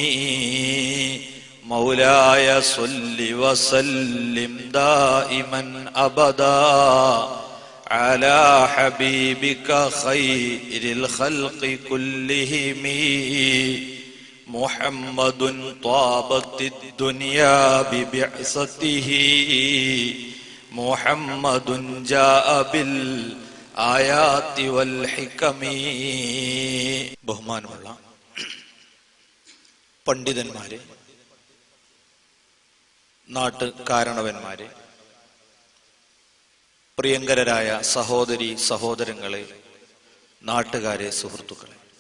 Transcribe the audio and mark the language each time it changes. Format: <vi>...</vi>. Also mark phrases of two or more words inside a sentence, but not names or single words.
<ar>مولاي صل وسلم دائما أبدا على حبيبك خير الخلق كلهم. محمد طابت الدنيا ببعثته محمد جاء بالآيات والحكم.</ar> <ml>ബഹുമാനമുള്ള പണ്ഡിതന്മാരെ, നാട്ടുകാരണവന്മാരെ, പ്രിയങ്കരായ സഹോദരി സഹോദരങ്ങളെ, നാട്ടുകാരെ, സുഹൃത്തുക്കളെ,</ml>